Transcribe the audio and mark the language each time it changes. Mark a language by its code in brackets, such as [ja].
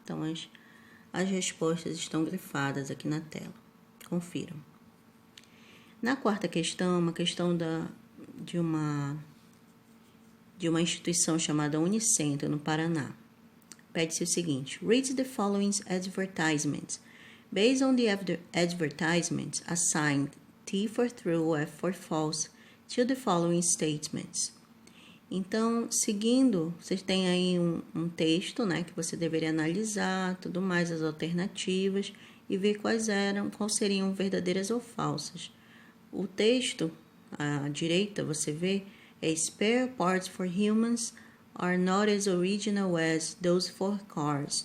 [pt] Então, as respostas estão grifadas aqui na tela. Confiram. Na quarta questão, uma questão de uma instituição chamada Unicentro, no Paraná. [en] Pede-se o seguinte: read the following advertisements. Based on the advertisements, assign T for true, F for false to the following statements. [pt] Então, seguindo, vocês têm aí um texto, né, que você deveria analisar, tudo mais, as alternativas e ver quais seriam verdadeiras ou falsas. [en] O texto, à direita, você vê, é spare parts for humans are not as original as those for cars.